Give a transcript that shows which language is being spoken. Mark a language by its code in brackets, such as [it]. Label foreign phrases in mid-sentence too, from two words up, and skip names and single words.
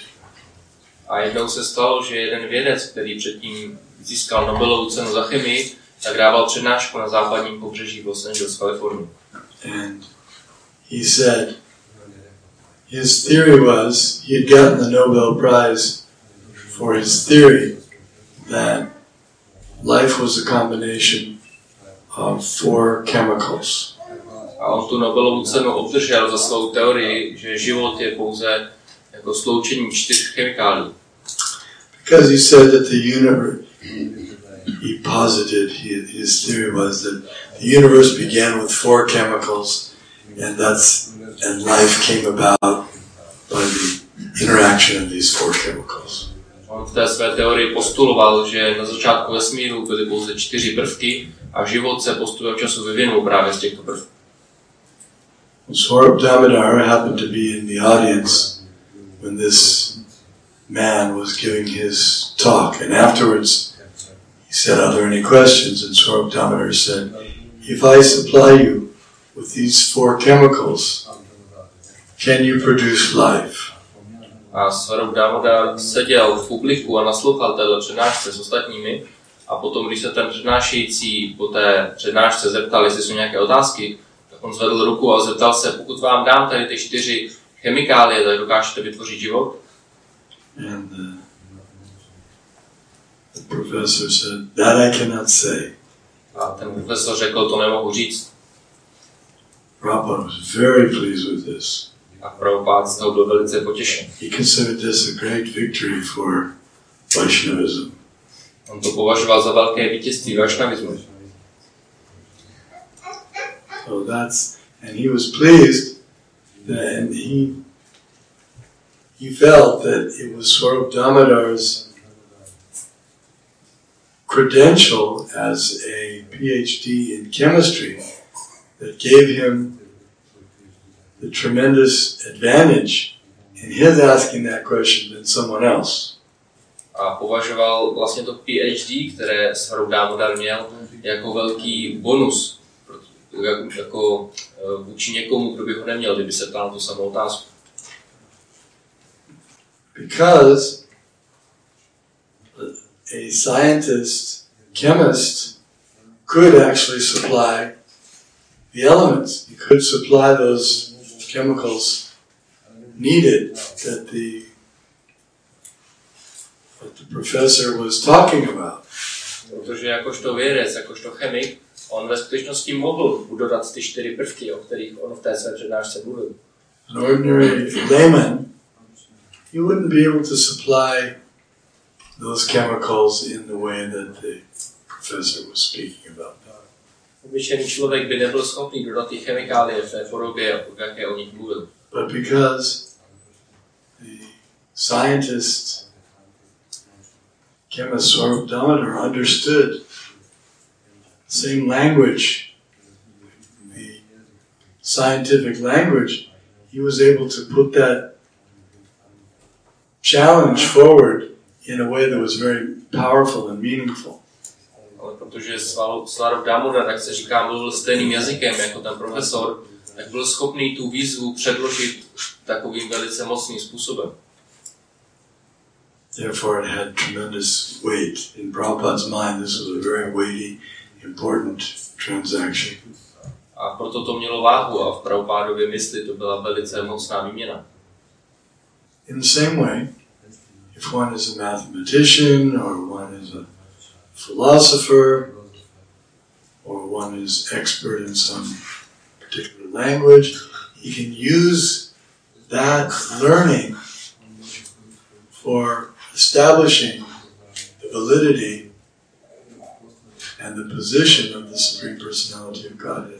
[cs] A jednou se stalo, že jeden vědec, který předtím získal Nobelovu cenu za chemii, tak dával přednášku na západním pobřeží Los Angeles, Kalifornie. [en] And he said his theory was he had gotten the Nobel Prize for his theory that life was a combination of 4 chemicals. [cs] A on tu Nobelovu cenu obdržel za svou teorii, že život je pouze jako sloučení 4 chemikálií. [en] Because he said that the universe, he posited, his theory was that the universe began with 4 chemicals, and life came about by the interaction of these 4 chemicals. [cs] On v té své teorii postuloval, že na začátku vesmíru byly pouze 4 prvky a život se postupem času vyvinul právě z těchto prvků. [en] Swarup Damodar happened to be in the audience when this man was giving his talk, and afterwards he said, "Are there any questions?" And Swarup Damodar said, "If I supply you with these 4 chemicals, can you produce life? [cs] A Svarup Damodar seděl v publiku a naslouchal téhle přednášce s ostatními a potom, když se ten přednášející po té přednášce zeptal, jestli jsou nějaké otázky, tak on zvedl ruku a zeptal se, pokud vám dám tady ty 4 chemikálie, tak dokážete vytvořit život? [en] And the professor said, that I cannot say. [cs] A ten profesor řekl, to nemohu říct. [en] Prabhupada was very pleased with this. [cs] A Prabhupada z toho byl velice potěšen. [en] He considered this a great victory for Vaishnavism. [cs] On to považoval za velké vítězství vaishnavismu. [en] So and he was pleased that, and he felt that it was Swarup Damodar's credential as a PhD in chemistry that gave him the tremendous advantage in his asking that question than someone else. [cs] A považoval vlastně to PhD, které Svarup Damodar měl, jako velký bonus, jako vůči někomu, kdo by ho neměl, kdyby se ptal na tu samou otázku. [en] Because a scientist, chemist, could actually supply the elements. He could supply those chemicals needed that the professor was talking about. [cs] Protože jakožto vědec, jakožto chemik, on ve skutečnosti mohl dodat ty 4 prvky, o kterých on v té své přednášce mluvil. [en] An ordinary layman, he wouldn't be able to supply those chemicals in the way that the professor was speaking about. [cs] Obyčejný člověk by nebyl schopný dodat ty chemikálie v té podobě, v jaké o nich mluvil. [en] But because the scientist, chemist Swarup Damodar understood the same language, the scientific language, he was able to put that challenge forward in a way that was very powerful and meaningful. [cs] Ale protože Svarup Damodar, jak se říká, mluvil stejným jazykem jako ten profesor, tak byl schopný tu výzvu předložit takovým velice mocným způsobem. [en] Therefore it had tremendous weight. In Prabhupada's mind, this was a very weighty, important transaction. [cs] A proto to mělo váhu a v Prabhupádově mysli to byla velice mocná výměna. [en] In the same way, if one is a mathematician, or one is a philosopher, or one is expert in some particular language, he can use that learning for establishing the validity and the position of the Supreme Personality of Godhead.